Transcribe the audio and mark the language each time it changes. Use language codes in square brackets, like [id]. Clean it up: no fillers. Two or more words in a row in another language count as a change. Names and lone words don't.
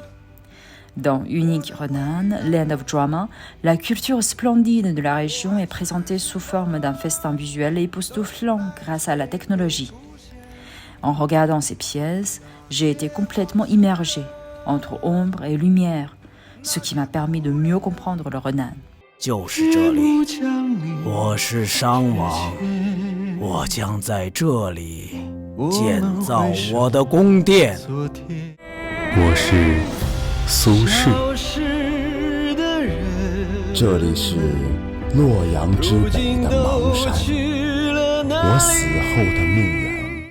[fr] Dans Unique Renan, Land of Drama, la culture splendide de la région est présentée sous forme d'un festin visuel époustouflant grâce à la technologie. En regardant ces pièces, j'ai été complètement immergée entre ombre et lumière, ce qui m'a permis de mieux comprendre le Renan. [zh] 就是这里，我是商王，我将在这里建造我的宫殿。我是苏轼，这里是洛阳之北的邙山，我死后的墓园。